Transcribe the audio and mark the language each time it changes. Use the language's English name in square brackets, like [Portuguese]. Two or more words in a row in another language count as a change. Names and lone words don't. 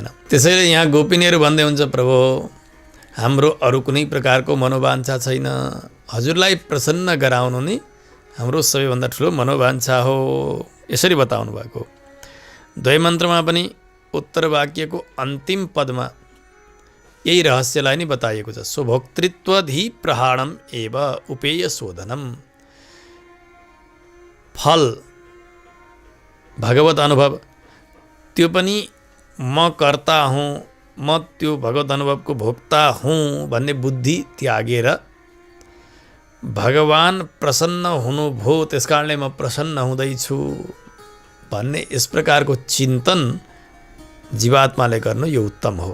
[Nepali] त्यसैले यहाँ गोपिनीहरू भन्दै हुन्छ, प्रभु हाम्रो अरू कुनै प्रकारको मनोवाञ्छा छैन, हजुरलाई प्रसन्न गराउनु नै हाम्रो सबैभन्दा ठुलो मनोवाञ्छा हो। यसरी बताउनु भएको। द्वैमन्त्रमा पनि उत्तर वाक्यको अन्तिम पदमा यही रहस्यलाई नै बताइएको छ। [Sanskrit] स्वभोक्तृत्वधि प्रहाणम एव उपेय शोधनम। [Nepali] फल भगवत अनुभव, त्यो पनि म कर्ता हुँ, म त्यो भगवत अनुभवको भोक्ता हुँ भन्ने बुद्धि त्यागेर भगवान प्रसन्न हुनुभयो त्यस कारणले म प्रसन्न हुँदैछु भन्ने यस प्रकारको चिन्तन जीवात्माले गर्नु यो उत्तम हो।